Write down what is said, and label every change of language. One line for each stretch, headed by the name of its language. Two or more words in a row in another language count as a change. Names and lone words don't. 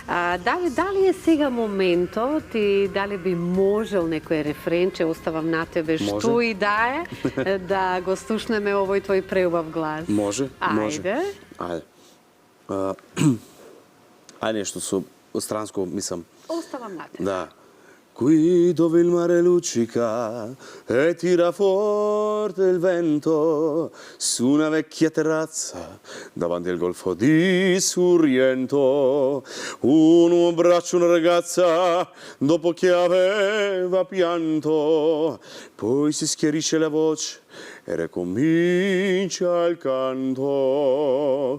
Macedonian: Дали е сега моментот и дали би можел некој рефренче, оставам на тебе, што Може. и да е, да го слушнеме овој твој преубав глас? Може, може. Ајде. Ајде. Ајде нешто со странско, мислам. Оставам на тебе. Da.
Italian: Guido il mare luccica e tira forte il vento su una vecchia terrazza davanti al golfo di Sorrento. Uno abbraccia una ragazza dopo che aveva pianto, poi si schiarisce la voce e ricomincia il canto.